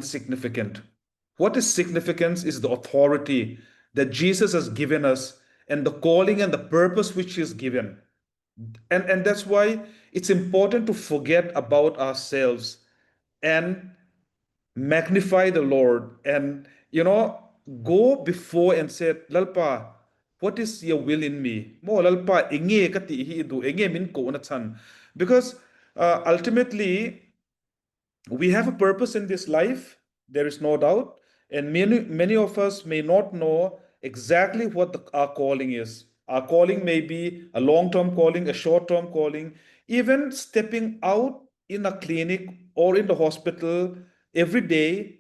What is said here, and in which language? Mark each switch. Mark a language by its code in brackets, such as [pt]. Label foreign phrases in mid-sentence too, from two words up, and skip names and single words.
[en] What is significance is the authority that Jesus has given us, and the calling and the purpose which He has given. And that's why it's important to forget about ourselves and magnify the Lord, and go before and say, Lalpa, what is your will in me? [lus] Mo Lalpa enge kati hi du enge min ko na chan. [en] Because ultimately we have a purpose in this life, there is no doubt, and many of us may not know exactly what our calling is. Our calling may be a long-term calling, a short-term calling, even stepping out in a clinic or in the hospital every day.